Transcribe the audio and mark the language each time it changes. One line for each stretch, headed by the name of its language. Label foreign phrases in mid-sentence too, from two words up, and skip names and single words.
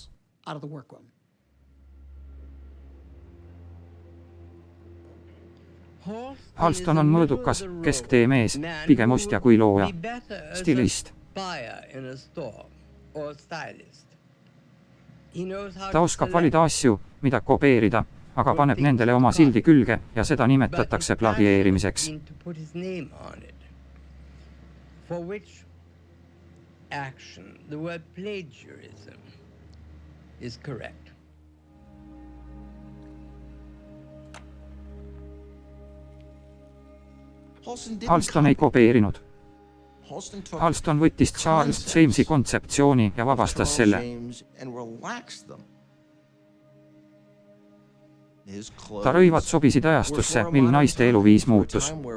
Estonian: Halston on mõõdukas, kesktee mees, pigem ostja kui looja. Stilist. Ta oskab valida asju, mida kopeerida, aga paneb nendele oma sildi külge ja seda nimetatakse plagieerimiseks.
English: For which action the word plagiarism is correct.
Estonian: Halston ei kopeerinud. Halston võttis Charles Jamesi kontseptsiooni ja vabastas selle. Ta rõivad sobisid ajastusse, mil naiste eluviis muutus.